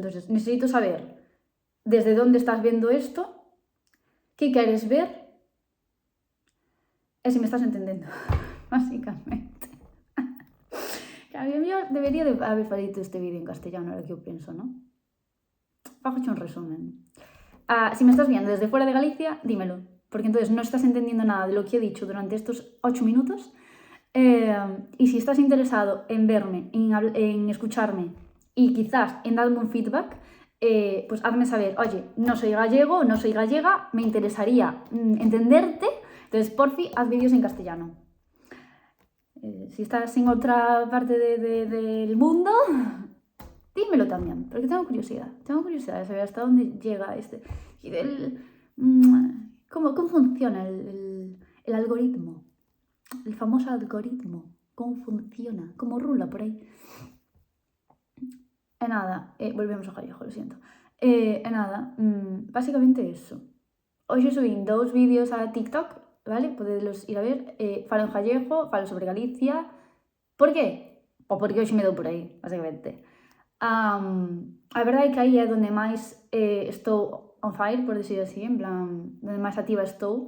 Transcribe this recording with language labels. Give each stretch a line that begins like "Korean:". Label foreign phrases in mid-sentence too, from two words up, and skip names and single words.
Galician: Entonces, necesito saber desde onde estás vendo isto, que queres ver, e se me estás entendendo. Básicamente. Claro, eu debería de haber feito este vídeo en castellano, ahora que eu penso, non? Fagoche un resumen.
Spanish: Si me estás viendo desde fuera de Galicia, dímelo, porque entonces no estás entendiendo nada de lo que he dicho durante estos 8 minutos. Y si estás interesado en verme, en escucharme y quizás en darme un feedback, pues hazme saber, oye, no soy gallego, no soy gallega, me interesaría entenderte, entonces porfi, haz vídeos en castellano. Si estás en otra parte del mundo, dímelo también, porque tengo curiosidad de saber hasta dónde llega este... ¿Cómo funciona el algoritmo? El famoso algoritmo. ¿Cómo funciona? ¿Cómo rula por aí?
Galician: E nada, volvemos ao gallego,
Spanish: lo siento.
Galician: E nada, básicamente eso. Hoxe subín 2 vídeos a TikTok, vale? Podedelos ir a ver. Falo en gallego, falo sobre Galicia. Por qué? O porque hoxe me dou por aí, básicamente. A verdade é que aí é onde máis estou
English: on fire,
Spanish: por decir así,
Galician: en plan, onde máis activa estou.